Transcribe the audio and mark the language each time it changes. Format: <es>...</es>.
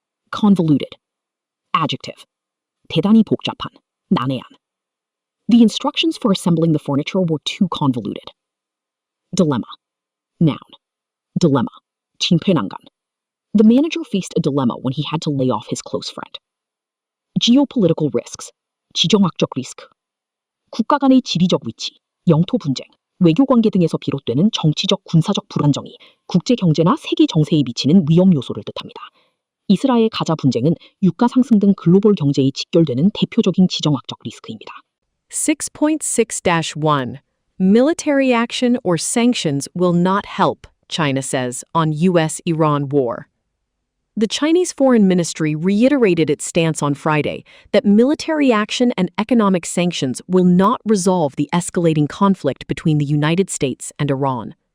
<en>Convoluted. Adjective.</en> <ko>대단히 복잡한, 난해한.</ko> <en>The instructions for assembling the furniture were too convoluted. Dilemma. Noun. Dilemma.</en> <ko>징폐난간.</ko> <en>The manager faced a dilemma when he had to lay off his close friend. Geopolitical risks.</en> <ko>지정학적 리스크. 국가 간의 지리적 위치, 영토 분쟁, 외교 관계 등에서 비롯되는 정치적 군사적 불안정이 국제 경제나 세계 정세에 미치는 위험 요소를 뜻합니다. 이스라엘 가자 분쟁은 유가 상승 등 글로벌 경제에 직결되는 대표적인 지정학적 리스크입니다. 6.6-1.</ko> <en>Military action or sanctions will not help, China says, on U.S.-Iran war. The Chinese Foreign Ministry reiterated its stance on Friday that military action and economic sanctions will not resolve the escalating conflict between the United States and Iran.</en>